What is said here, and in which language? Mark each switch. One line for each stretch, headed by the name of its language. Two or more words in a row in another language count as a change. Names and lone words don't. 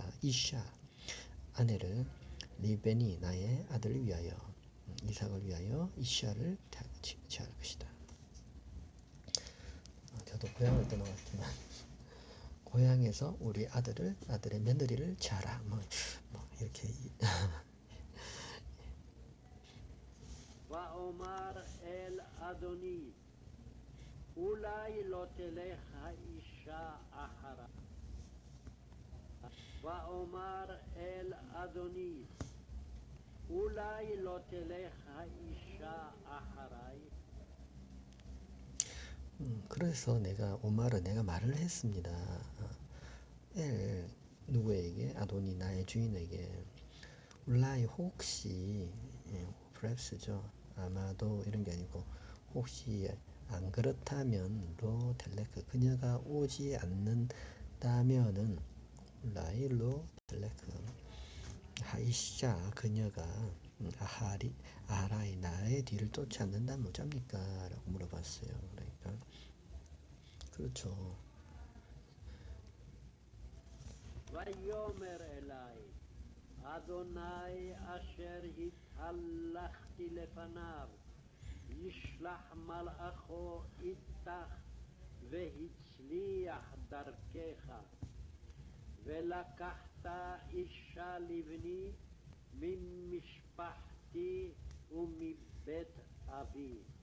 Korean: 이샤 아내를 리벤이 나의 아들을 위하여 이삭을 위하여 이샤를 취할 것이다. 저도 고향을 떠나왔지만 고향에서 우리 아들의 며느리를 취하라 뭐 이렇게
Hebrew: ואומר אל אדוני אולי לא תלך האישה אחרה. ואומר אל אדוני אולי לא תלך האישה אחריי?
Korean: 그래서 내가 오마르 내가 말을 했습니다. 엘 누구에게 아도니 나의 주인에게 울라이 혹시 perhaps죠. 아마도 이런 게 아니고 혹시 안 그렇다면
Hebrew: לא תלך
Korean: 그녀가 오지 않는다면은
Hebrew: אולי לא תלך האישה
Korean: 그녀가 아하라이 나의 뒤를 쫓지 않는다면 어쩝니까? 라고 물어봤어요. 그러니까 그렇죠.
Hebrew: ויאמר אלי, אדוני אשר התהלכתי לפניו, ישלח מלאכו איתך והצליח דרכך, ולקחת אישה לבני ממשפחתי ומבית אבי.